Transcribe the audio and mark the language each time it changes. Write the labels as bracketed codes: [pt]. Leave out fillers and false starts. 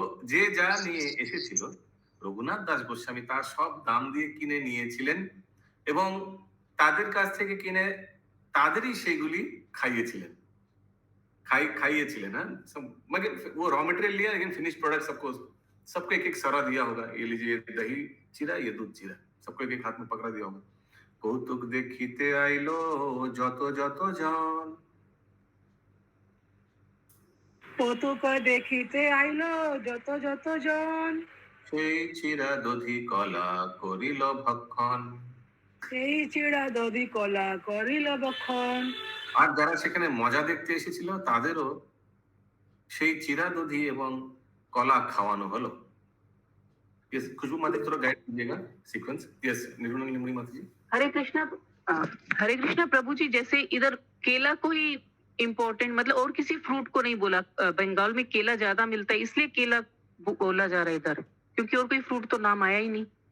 [bn] যে যা নিয়ে এসেছিল রঘুনাথ দাস গোস্বামী তার সব দাম দিয়ে কিনে নিয়েছিলেন এবং তাদের কাছ থেকে কিনে তাদেরই সেগুলি খাইয়েছিলেন. [hi] हाँ. मगर वो रॉ मटेरियल लिया, लेकिन फिनिश प्रोडक्ट सबको एक सरा दिया होगा. ये लीजिए दही चिरा, ये दूध चिरा, सबको एक हाथ में पकड़ा दिया होगा. [bn] कौतुक देखिते आइलो যত যত জন, কৌতুক দেখিতে আইলো যত যত জন, সেই চিরা দধি কলা করিল ভক্ষণ. সেই চিড়া দধি কলা করিল ভক্ষণ. আর যারা সেখানে মজা দেখতে এসেছিল তাদেরও সেই চিরা দধি এবং কলা খাওয়ানো হলো. [hi] यस, खुशबू माता थोड़ा गाइड कीजिएगा सीक्वेंस. यस, निर्मला माता जी. हरे कृष्णा प्रभु जी, जैसे इधर केला को ही इम्पोर्टेंट, मतलब और किसी फ्रूट को नहीं बोला. बंगाल में केला ज्यादा मिलता है इसलिए केला बोला जा रहा है इधर, क्योंकि और कोई फ्रूट तो नाम आया ही नहीं.